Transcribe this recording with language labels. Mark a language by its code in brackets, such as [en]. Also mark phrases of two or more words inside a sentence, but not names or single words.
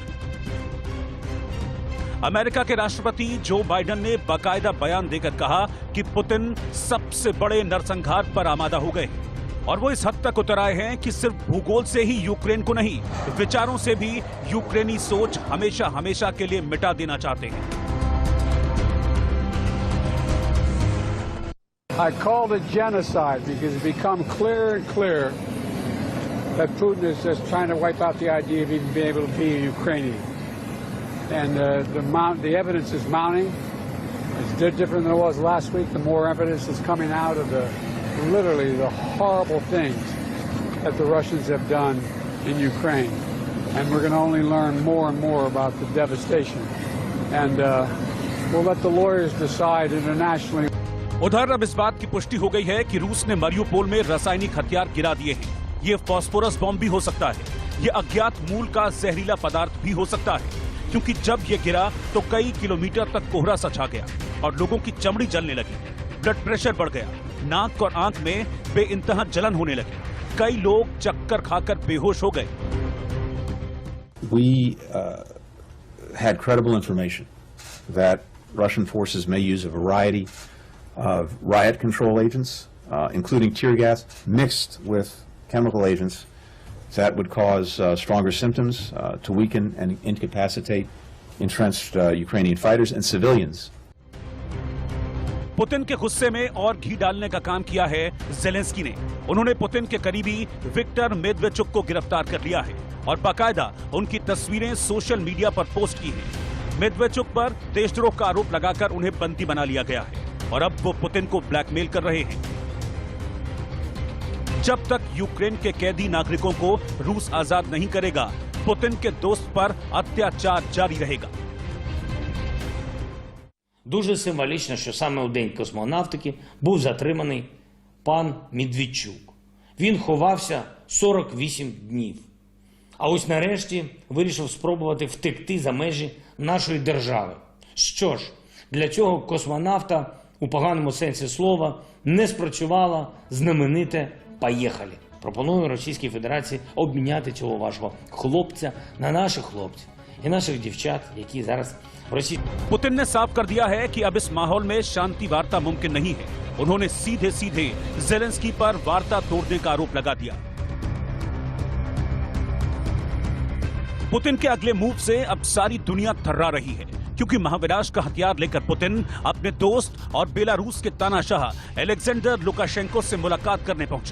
[hi] अमेरिका के राष्ट्रपति जो बाइडेन ने बाकायदा बयान देकर कहा कि पुतिन सबसे बड़े नरसंहार पर आमादा हो गए, और वो इस हद तक उतर आए हैं कि सिर्फ भूगोल से ही यूक्रेन को नहीं, विचारों से भी यूक्रेनी सोच हमेशा हमेशा के लिए मिटा देना चाहते हैं। [en] I call it genocide because it's become clearer and clearer that Putin is just trying to wipe out the idea of even being able to be a Ukrainian. And the evidence is mounting. It's different than it was last week. The more evidence is coming out of literally the horrible things that the Russians have done in Ukraine. And we're going to only learn more and more about the devastation. And we'll let the lawyers decide internationally. [hi] उधर अब इस बात की पुष्टि हो गई है कि रूस ने मारियुपोल में रासायनिक हथियार गिरा दिए हैं। ये [en] phosphorus bomb [hi] भी हो सकता है, ये अज्ञात मूल का जहरीला पदार्थ भी हो सकता है, क्योंकि जब ये गिरा तो कई किलोमीटर तक कोहरा सा छा गया और लोगों की चमड़ी जलने लगी, [en] blood pressure [hi] बढ़ गया, नाक और आंख में बेइंतहा जलन होने लगी, कई लोग चक्कर खाकर बेहोश हो गए। [en] We had credible information that Russian forces may use a variety of riot control agents, including tear gas, mixed with chemical agents that would cause stronger symptoms, to weaken and incapacitate entrenched Ukrainian fighters and civilians. [hi] पुतिन के गुस्से में और घी डालने का काम किया है जेलेंस्की ने। उन्होंने पुतिन के करीबी विक्टर मेदवेचुक को गिरफ्तार कर लिया है और बाकायदा उनकी तस्वीरें [en] social media [hi] पर पोस्ट की हैं। मेदवेचुक पर देशद्रोह का आरोप लगाकर उन्हें बंदी बना लिया गया है और अब वो पुतिन को ब्लैकमेल कर रहे हैं। जब तक यूक्रेन के कैदी नागरिकों को रूस आजाद नहीं करेगा, पुतिन के दोस्त पर अत्याचार जारी रहेगा। [uk] Дуже символічно, що саме у День космонавтики був затриманий пан Медведчук. Він ховався 48 днів. А ось нарешті вирішив спробувати втекти за межі нашої держави. Що ж, для цього космонавта у поганому сенсі слова не спрацювало знамените «Поїхали». Пропоную Російській Федерації обміняти цього вашого хлопця на наших хлопців і наших дівчат, які зараз в Росії. [hi] पुतिन ने साफ कर दिया है कि अब इस माहौल में शांति वार्ता मुमकिन नहीं है। उन्होंने सीधे सीधे जेलेंस्की पर वार्ता तोड़ने का आरोप लगा दिया। पुतिन के अगले मूव से अब सारी दुनिया थर्रा रही है, क्योंकि महाविनाश का हथियार लेकर पुतिन अपने दोस्त और बेलारूस के तानाशाह अलेक्जेंडर लुकाशेंको से मुलाकात करने पहुंचे।